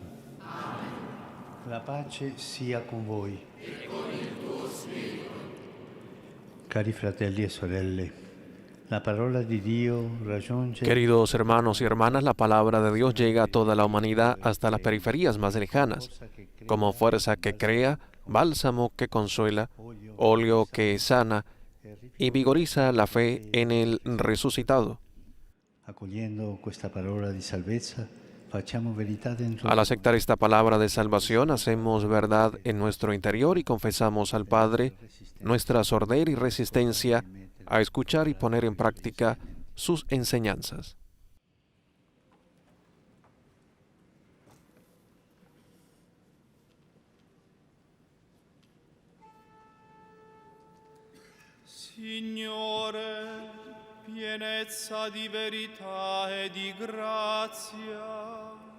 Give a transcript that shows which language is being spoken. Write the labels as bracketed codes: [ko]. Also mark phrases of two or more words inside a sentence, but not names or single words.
[it] Amen. La pace sia con voi. E con il tuo spirito. Cari fratelli e sorelle, la parola di Dio raggiunge... [es] Queridos hermanos y hermanas, la palabra de Dios llega a toda la humanidad hasta las periferias más lejanas, como fuerza que crea, bálsamo que consuela, óleo que sana y vigoriza la fe en el resucitado. Al aceptar esta palabra de salvación, hacemos verdad en nuestro interior y confesamos al Padre nuestra sordera y resistencia a escuchar y poner en práctica sus enseñanzas. [it] Signore, pienezza di verità e di grazia.